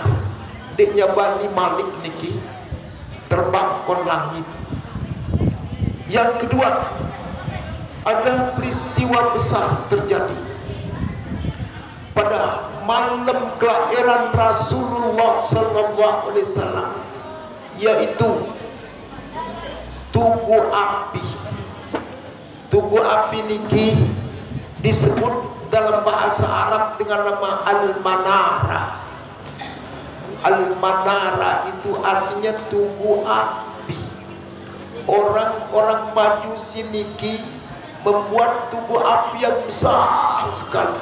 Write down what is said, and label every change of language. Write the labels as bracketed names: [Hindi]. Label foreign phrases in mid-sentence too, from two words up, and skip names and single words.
[Indonesian] Deknya Bani Malik niki terbang kon langit. Yang kedua, ada peristiwa besar terjadi pada malam kelahiran Rasulullah Sallallahu Alaihi Wasallam, yaitu tugu api. Tugu api niki disebut dalam bahasa Arab dengan nama Al-Manara. Al-Manara itu artinya tugu api. Orang-orang Majusi niki membuat tugu api yang besar sekali.